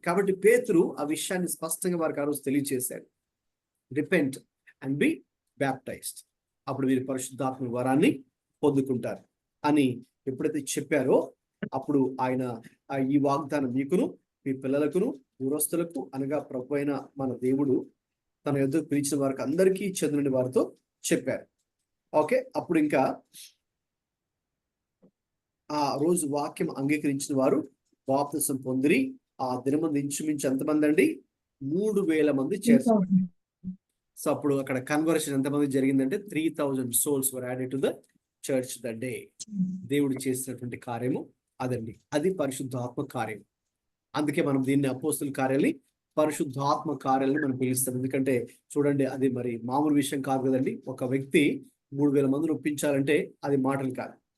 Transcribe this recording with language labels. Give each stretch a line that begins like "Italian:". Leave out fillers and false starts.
Telugu: కాబట్టి పేతురు ఆ విషయాన్ని స్పష్టంగా వారికి ఆ రోజు తెలియజేశాడు,
English: repent and be baptised,
Telugu: అప్పుడు వీరు పరిశుద్ధాత్మ వరాన్ని పొందుకుంటారు అని ఎప్పుడైతే చెప్పారో అప్పుడు ఆయన ఈ వాగ్దానం మీకును మీ పిల్లలకును దూరస్తులకు అనగా ప్రభు అయిన మన దేవుడు తన యొద్దకు పిలిచిన వారికి అందరికీ చెందిన వారితో చెప్పారు. ఓకే, అప్పుడు ఇంకా ఆ రోజు వాక్యం అంగీకరించిన వారు బాప్తిసం పొందిరి. ఆ దినమంది ఇంచుమించు ఎంతమంది అండి, 3,000 మంది చేర్చారు. సో అప్పుడు అక్కడ కన్వర్షన్ ఎంతమంది జరిగిందంటే
English: 3,000 souls were added to the church that day.
Telugu: దేవుడు చేసినటువంటి కార్యము అదండి, అది పరిశుద్ధాత్మ కార్యం. అందుకే మనం దీన్ని అపోస్తుల కార్యాలని పరిశుద్ధాత్మ కార్యాలని మనం పిలుస్తాం. ఎందుకంటే చూడండి, అది మరి మామూలు విషయం కాదు కదండి. ఒక వ్యక్తి 3,000 మందిని ఒప్పించాలంటే అది మాటలు కాదు.